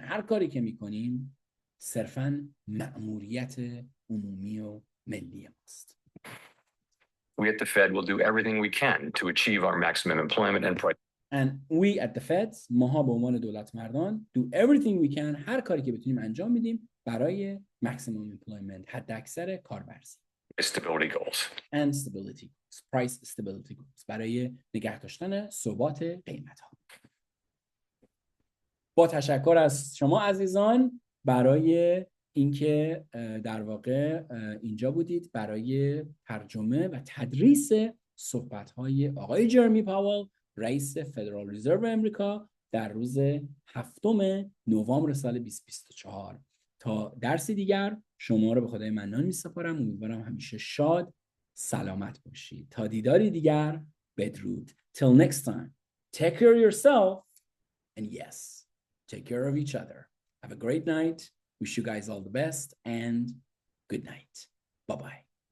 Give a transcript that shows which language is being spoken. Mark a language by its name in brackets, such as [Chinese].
[Persian] هر کاری که میکنیم صرفاً مأموریت عمومی و ملی ماست. [English] We at the Fed will do everything we can to achieve our maximum employment and price. And we at the Fed, [Persian] ماها به عنوان دولت مردان [English] do everything we can، [Persian] هر کاری که بتونیم انجام میدیم برای [English] maximum employment، [Persian] حد اکثر کارورزی. [English] Stability goals. And stability goals. Price stability goals. [Persian] برای نگه داشتن ثبات قیمت ها. با تشکر از شما عزیزان برای اینکه در واقع اینجا بودید برای ترجمه و تدریس صحبت‌های آقای جرمی پاول، رئیس فدرال رزرو امریکا در روز 7 نوامبر سال 2024. تا درسی دیگر شما رو به خدای منان می‌سپارم. امیدوارم همیشه شاد سلامت باشید. تا دیداری دیگر بدرود. [English] Till next time. Take care of yourself and yes, take care of each other. Have a great night. Wish you guys all the best and good night. Bye-bye.